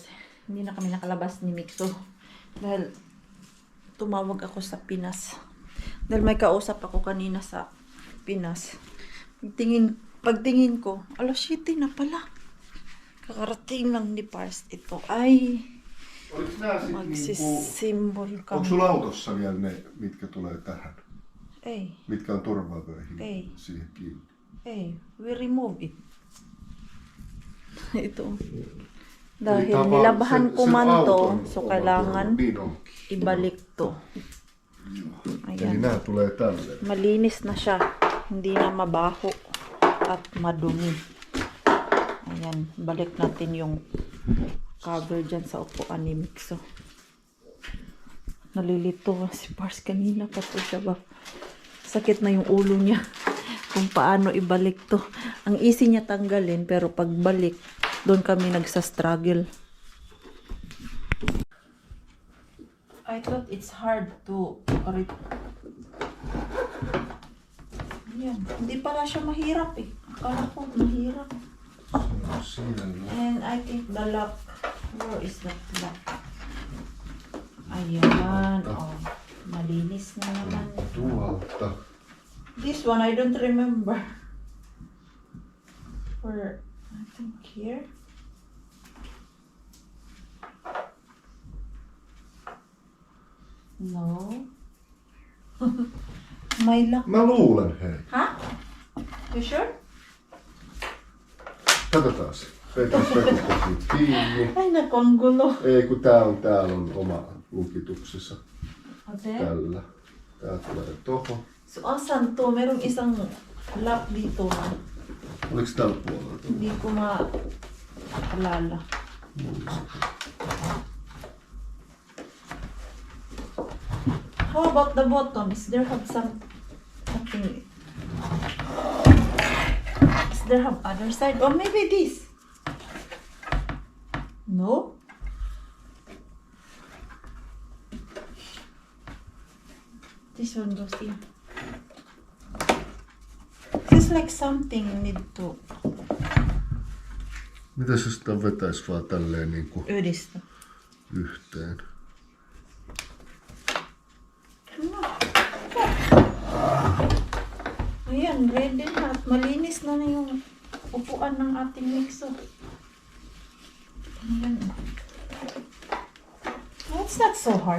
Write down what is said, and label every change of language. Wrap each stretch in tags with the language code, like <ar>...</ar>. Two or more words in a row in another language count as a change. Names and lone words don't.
<tl>Hindi na kami nakalabas ni Mixo dahil tumawag ako sa Pinas dahil may kausap ako kanina sa Pinas. Pagtingin ko, alas 7 na pala. Kakarating lang ni Pars. Ito ay</tl> <fi>Oliko nää sit</fi> <tl>magsisimbol</tl> <fi>onko sulla autossa vielä ne, mitkä tulee tähän? Ei, Mitkä on turvavöihin Ei. siihen kiinni? ei.</fi> <en>We remove it.</en> <tl>Ito.</tl> <fi>Eli</fi> <tl>Dahil</tl> <fi>tapa-</fi> <tl>nilabahan ko</tl> <fi>sen</fi> <tl>man to,</tl> <fi>auton so oma</fi> <tl>kailangan</tl> <fi>turva. Niin onkin.</fi> <tl>ibalik to.</tl> <fi>Eli</fi> <tl>Ayan.</tl> <fi>nää tulee tälle.</fi> <tl>Malinis na siya. Hindi na mabaho at madumi. Ayan, balik natin yung cover dyan sa upuan ni Mixo. Nalilito si Pars kanina pa po siya ba. Sakit na yung ulo niya kung paano ibalik to. Ang easy niya tanggalin pero pagbalik, doon kami nagsa-struggle.</tl> <en>I thought it's hard to</en> <tl>Ayan, hindi pala siya mahirap eh. Akala ko mahirap.</tl> <fi>Siinä on.</fi> <en>And I think the lock, where is the lock?</en> <tl>Ayan, oh. Malinis na naman.</tl> <fi>Tuolta.</fi> <en>This one, I don't remember. Or, I think here. No.</en> <tl>May lock.</tl> <fi>Mä luulen, hei.</fi> <en>Ha? You sure?</en> <fi>Katsotaan. Petri Pekka kiinni.</fi> <tl>Ay, naku, ang gulo.</tl> <fi>Ei, kun täällä on oma lukituksensa.</fi> <en>Okay.</en> <fi>Tällä. Tää tulee tohon.</fi> <tl>So, asan to? Merong isang lock dito na</tl> <fi>Oliks tällä puolella?</fi> <tl>hindi ko maalala.</tl> <en>How about the bottom? Is there have something? Is there have other side? Or maybe this? No? This one goes in. Feels like something need to</en> <fi>Mitäs jos sitä vetäis vaan tälleen niinku yhdistää. yhteen?</fi> <tl>Ayan, ready na. At malinis na yung upuan ng ating Mixo. Ayan.</tl> <en>Oh, it's not so hard.</en>